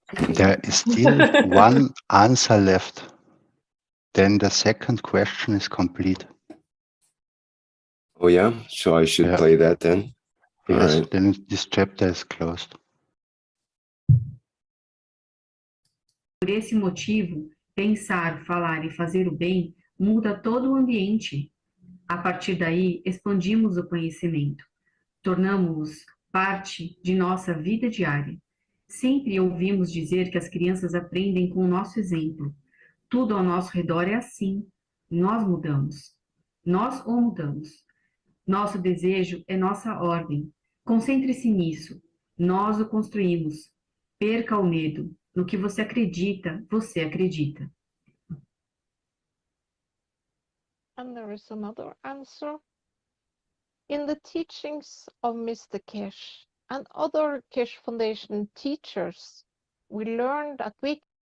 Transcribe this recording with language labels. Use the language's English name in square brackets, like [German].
[English] There is still one answer left. Then the second question is complete. oh yeah, so I should play that then. Yes, All right. then this chapter is closed. [Portuguese] Por esse motivo, pensar, falar e fazer o bem muda todo o ambiente. A partir daí, expandimos o conhecimento. Tornamos-os parte de nossa vida diária. Sempre ouvimos dizer que as crianças aprendem com o nosso exemplo. Tudo ao nosso redor é assim. Nós mudamos. Nós o mudamos. Nosso desejo é nossa ordem. Concentre-se nisso. Nós o construímos. Perca o medo. No que você acredita, você acredita. [English] And there is another answer. In the teachings of Mr. Keshe and other Keshe Foundation teachers, we learned that we